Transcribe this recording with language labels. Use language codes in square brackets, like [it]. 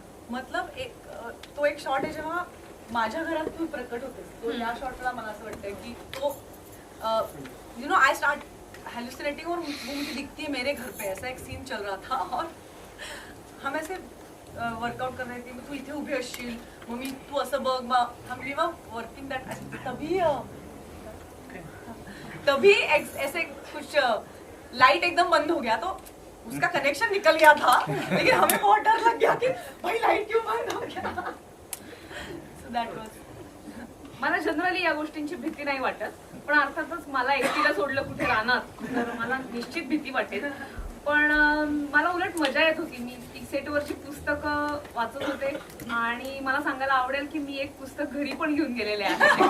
[mr] मतलब तो एक शॉट आहे जेव्हा माझ्या घरात तू प्रकट होतेस, तो या शॉटला मला असं वाटतं की तो [en] you know I start hallucinating [hi] और वो मुझे दिखती है मेरे घर पे. ऐसा एक सीन चल रहा था और हम ऐसे वर्कआउट कर रहे थे. [mr] तू इथे उभी असशील, मम्मी तू असं बघ, मग हम [en] We were working that. [hi] तभी ऐसे कुछ लाइट एकदम बंद हो गया, तो उसका कनेक्शन निकल गया था, लेकिन हमें बहुत डर लग गया कि भाई लाइट क्यों बंद हो गया. [en] So that was. [mr] मला जनरली या गोष्टींची भीती नाही वाटत, पण अर्थातच मला एकटीला सोडलं कुठे राहणार तर मला निश्चित भीती वाटेल. पण मला उलट मजा येत होती. मी सेटवरची पुस्तकं वाचत होते आणि मला सांगायला आवडेल की मी एक पुस्तक घरी पण घेऊन गेलेले आहे.